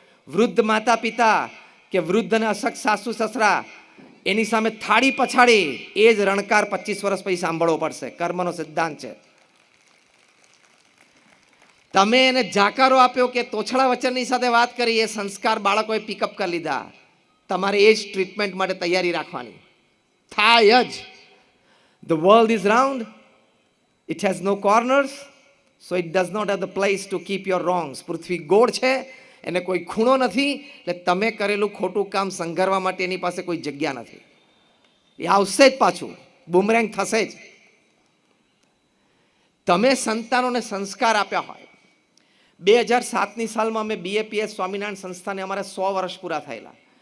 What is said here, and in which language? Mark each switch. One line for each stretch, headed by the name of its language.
Gujarati: વૃદ્ધ માતા પિતા કે વૃદ્ધ અને અશક્ત સાસુ સસરા, એની સામે થાળી પછાડી એ જ રણકાર 25 વર્ષ પછી સાંભળવો પડશે. કર્મનો સિદ્ધાંત છે. તમે એને જાકારો આપ્યો કે તોછડા વચનની સાથે વાત કરી, એ સંસ્કાર બાળકોએ પિકઅપ કરી લીધા. તમારે એ જ ટ્રીટમેન્ટ માટે તૈયારી રાખવાની. થાય જ.
English: The world is round, it has no corners, so it does not have the place to keep your wrongs.
Gujarati: પૃથ્વી ગોળ છે, એને કોઈ ખૂણો નથી, એટલે તમે કરેલું ખોટું કામ સંઘારવા માટે એની પાસે કોઈ જગ્યા નથી. એ આવશે જ પાછું, બુમરેંગ થશે જ. તમે સંતાનોને સંસ્કાર આપ્યા હોય. 2007ની સાલમાં અમે BAPS સ્વામિનારાયણ સંસ્થાને અમારા 100 વર્ષ પૂરા થયેલા.